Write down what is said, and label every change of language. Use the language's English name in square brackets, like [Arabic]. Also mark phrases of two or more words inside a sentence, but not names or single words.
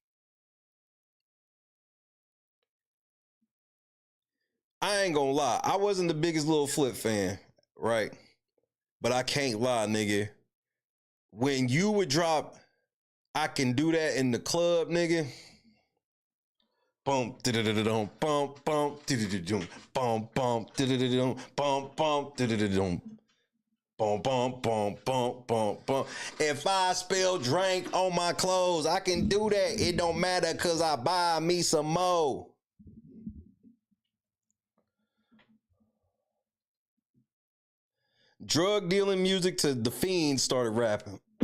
[English] I ain't gonna lie. I wasn't the biggest Lil Flip fan, right? But I can't lie, nigga. When you would drop, I Can Do That in the Club, nigga. Bump, da-da-da-da-dum, bump, bump, da-da-da-dum, bump, bump, da-da-da-dum, bump, bump, da-da-da-dum. Bump, bump, bump, bump, bump, bump. If I spill drink on my clothes, I can do that. It don't matter cause I buy me some more. Drug dealing music to The Fiend started rapping.